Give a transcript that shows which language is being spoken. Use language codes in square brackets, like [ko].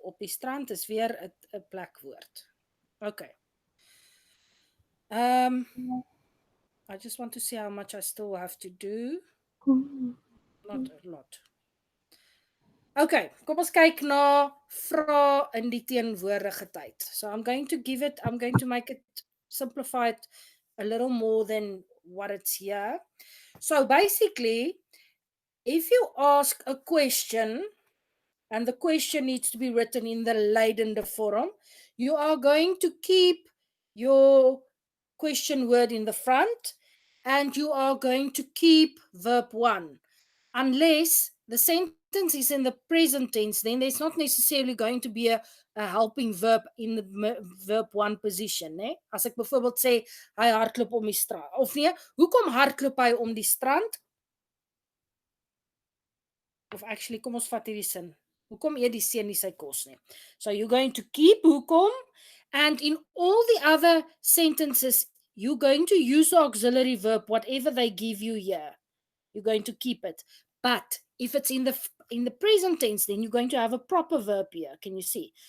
[af] Op die strand is weer 'n plekwoord. [en] Okay. I just want to see how much I still have to do. Not a lot. [af] Okay, kom ons kyk na vrae in die teenwoordige tyd. [en] So I'm going to make it simplify it a little more than what it's here. So basically, if you ask a question and the question needs to be written in the Lydende vorm, you are going to keep your question word in the front and you are going to keep verb 1. Unless the sentence is in the present tense, then there's not necessarily going to be a helping verb in the verb 1 position. [af] Ne? As ek byvoorbeeld sê, hy hardloop om die strand. Of nee, hoekom hardloop hy om die strand? Of actually, kom ons vat hierdie sin. Hoekom eet die seun nie sy kos nie? [en] So you're going to keep hoekom, and in all the other sentences, you're going to use the auxiliary verb, whatever they give you here. You're going to keep it. But if it's in the present tense, then you're going to have a proper verb here. Can you see?